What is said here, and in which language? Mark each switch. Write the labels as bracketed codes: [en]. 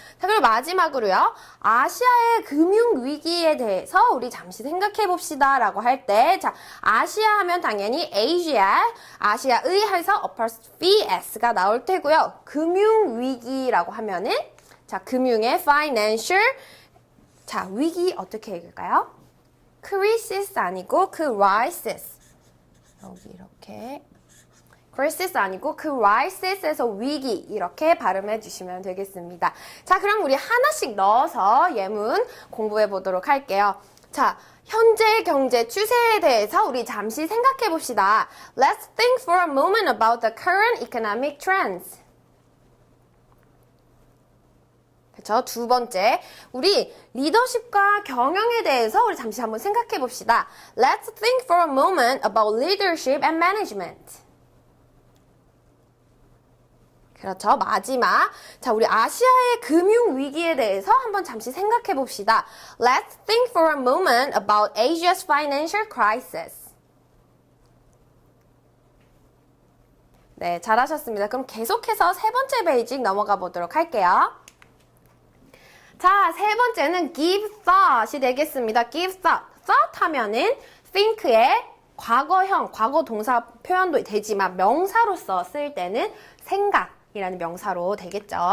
[ko] 자, 그리고 마지막으로요. 아시아의 금융위기에 대해서 우리 잠시 생각해 봅시다 라고 할 때, 자, 아시아 하면 당연히 아시아의 해서 apostrophe s가 나올 테고요. 금융위기라고 하면은, 자, 금융의 financial, 자, 위기 어떻게 읽을까요? [en] crisis 아니고 crisis. [ko] 여기 이렇게. crisis 아니고 crisis에서 위기 이렇게 발음해 주시면 되겠습니다. 자, 그럼 우리 하나씩 넣어서 예문 공부해 보도록 할게요. 자, 현재 경제 추세에 대해서 우리 잠시 생각해 봅시다. [en] Let's think for a moment about the current economic trends. [ko] 그렇죠? 두 번째, 우리 리더십과 경영에 대해서 우리 잠시 한번 생각해 봅시다. [en] Let's think for a moment about leadership and management. [ko] 그렇죠. 마지막. 자, 우리 아시아의 금융 위기에 대해서 한번 잠시 생각해 봅시다. [en] Let's think for a moment about Asia's financial crisis. [ko] 네, 잘하셨습니다. 그럼 계속해서 세 번째 페이지 넘어가 보도록 할게요. 자, 세 번째는 give thought이 되겠습니다. [en] give thought. [ko] thought 하면은 think의 과거형, 과거 동사 표현도 되지만 명사로서 쓸 때는 생각이라는 명사로 되겠죠.